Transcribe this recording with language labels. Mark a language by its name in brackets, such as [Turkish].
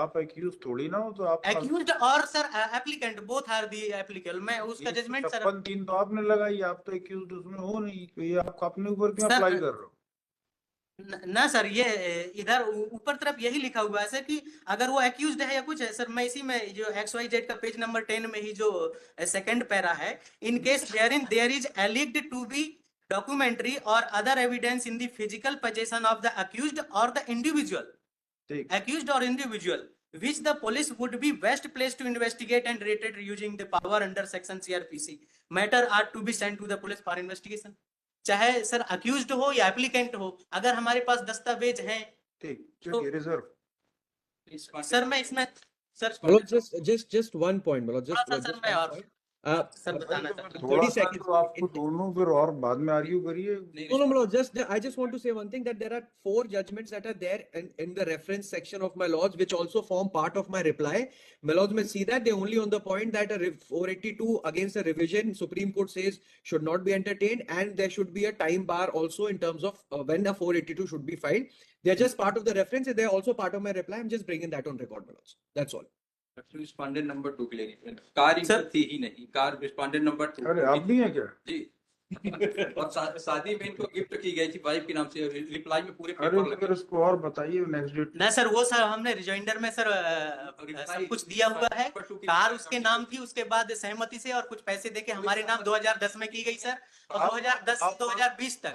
[Hindi] आप एक्यूज थोड़ी ना हो तो आप [English] accused [Hindi] और sir [English] Applicant both are the applicable. [Hindi] मैं उसका जजमेंट सर 56(3) तो आपने लगाई, आप तो एक्यूज उसमें हो नहीं, तो ये आप अपने ऊपर क्यों सर, अप्लाई कर रहे हो? ना सर ये इधर ऊपर तरफ यही लिखा हुआ है सर कि अगर वो एक्यूज्ड है या कुछ है सर। मैं इसी में जो XYZ का पेज नंबर 10 में ही जो सेकंड पैरा है, [English] In case there is alleged to be documentary or other evidence in the physical possession of the accused or the individual, accused or individual, which the police would be best placed to investigate and rated using the power under section CRPC. Matter are to be sent to the police for investigation. [Hindi] चाहे sir accused हो या applicant हो, अगर हमारे पास दस्तावेज हैं ठीक reserve sir मैं इसमें sir [English] just one point, [Hindi] sir मैं और सर बताना चाहता हूँ [English] 30 seconds. [Hindi] तो आपको दोनों फिर और बाद में आर्ग्यू करिए। [English] No, I just want to say one thing, that there are 4 judgments that are there in the reference section of my lords, which also form part of my reply. My lords may see that they only on the point that a 482 against a revision, Supreme Court says should not be entertained, and there should be a time bar also in terms of when a 482 should be filed. They are just part of the reference, and they are also part of my reply. I'm just bringing that on record, my lords. That's all. [Hindi] Respondent number 2 के लिए car थी ही नहीं, car respondent number 2। अरे आप भी हैं क्या? जी और शादी में इनको गिफ्ट की गई थी वाइफ के नाम से, रिप्लाई में पूरे अरे पेपर फिर इसको और बताइए नेक्स्ट डेट। ना सर वो सर हमने रिजॉइंडर में सर सब कुछ दिया हुआ है, कार उसके नाम थी, उसके बाद सहमति से और कुछ पैसे देके हमारे नाम 2010 में की गई सर, और 2010 2020 तक।